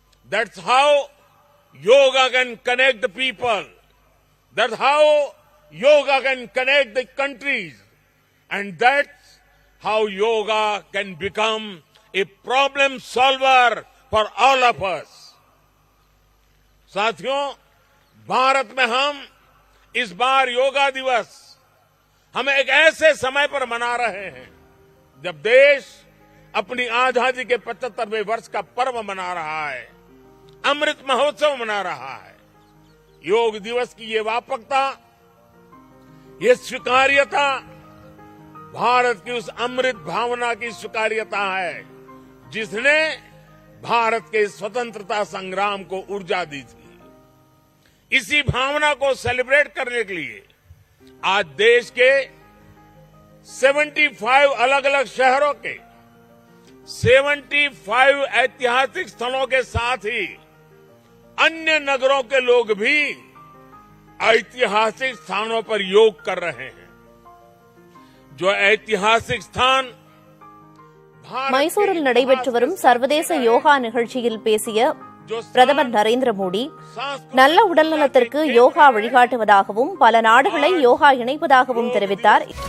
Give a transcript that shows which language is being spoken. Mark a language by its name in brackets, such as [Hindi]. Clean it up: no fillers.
[English] That's how yoga can connect the people. That's how yoga can connect the countries. And that's how yoga can become a problem solver for all of us. [Hindi] साथियों, भारत में हम इस बार योगा दिवस हम एक ऐसे समय पर मना रहे हैं जब देश अपनी आजादी के 75वें वर्ष का पर्व मना रहा है, अमृत महोत्सव मना रहा है। योग दिवस की ये व्यापकता, ये स्वीकार्यता भारत की उस अमृत भावना की स्वीकार्यता है जिसने भारत के स्वतंत्रता संग्राम को ऊर्जा दी थी। इसी भावना को सेलिब्रेट करने के लिए आज देश के 75 अलग अलग शहरों के 75 ऐतिहासिक स्थलों के साथ ही अन्य नगरों के लोग भी ऐतिहासिक स्थानों पर योग कर रहे हैं। जो ऐतिहासिक स्थान [Tamil] மைசூரில் நடைபெற்று வரும் சர்வதேச யோகா நிகழ்ச்சியில் பேசிய பிரதமர் நரேந்திர மோடி, நல்ல உடல்நலத்திற்கு யோகா வழிகாட்டுவதாகவும் பல நாடுகளை யோகா இணைப்பதாகவும் தெரிவித்தார்.